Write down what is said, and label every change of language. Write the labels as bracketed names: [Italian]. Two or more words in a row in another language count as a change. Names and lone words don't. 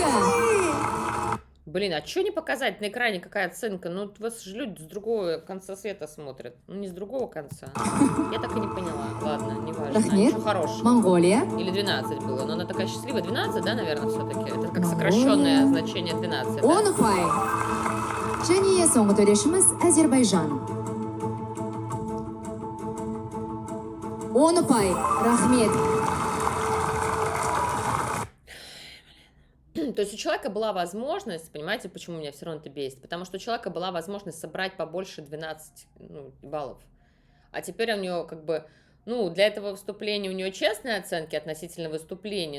[Russian] Блин, а что не показать на экране, какая оценка? Ну, вас же люди с другого конца света смотрят. Ну, не с другого конца. Я так и не поняла. Ладно, не важно. [Kazakh] Рахмет. [Russian] Ничего хорошего. Монголия. Или 12 было, но она такая счастливая. 12, да, наверное, все-таки? Это как Монголия. сокращенное значение 12, 10 да? [Kazakh] ұпай. Және соңғы төрешіміз Әзербайжан. 10 ұпай. Рахмет. [Russian] То есть у человека была возможность, понимаете, почему меня все равно это бесит? Потому что у человека была возможность собрать побольше 12 баллов. А теперь у него как бы, ну, для этого выступления у него честные оценки относительно выступления.